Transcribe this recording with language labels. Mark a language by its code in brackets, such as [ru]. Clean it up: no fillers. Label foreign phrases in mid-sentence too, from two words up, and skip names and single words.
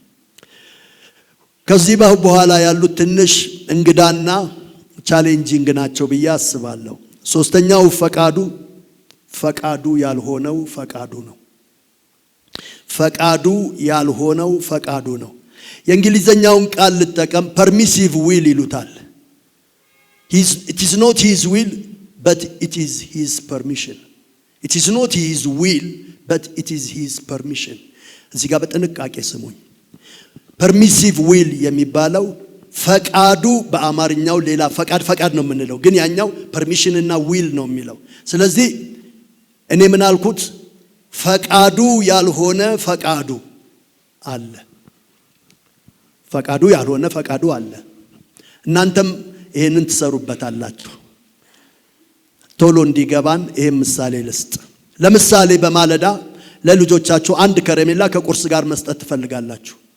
[am] ከዚህ በኋላ ያሉት ትንሽ እንግዳና ቻሌንጂንግ ናቸው ብዬ አስባለሁ። ሶስተኛው ፈቃዱ ያልሆነው ፈቃዱ ነው። ፈቃዱ ያልሆነው ፈቃዱ ነው። የእንግሊዘኛውን ቃል ልጠቀም፣ [en] permissive will [am] ይሉታል። [en] it is not his will but it is his permission. it is not his will but it is his permission. [am] እዚህ ጋር በጥንቃቄ ስሙኝ። [en] permissive will [am] የሚባለው ፈቃዱ በአማርኛው ሌላ ፈቃድ ነው የምንለው፣ ግን ያኛው permission እና will ነው የሚለው። ስለዚህ እኔ ምን አልኩት? ፈቃዱ ያልሆነ ፈቃዱ አለ። ፈቃዱ ያልሆነ ፈቃዱ አለ። እናንተም ይሄንን ትሰሩበታላችሁ። ቶሎ እንዲገባን ይሄን ምሳሌ ልስጥ። ለምሳሌ በማለዳ ለልጆቻችሁ አንድ ከረሜላ ከቁርስ ጋር መስጠት ትፈልጋላችሁ።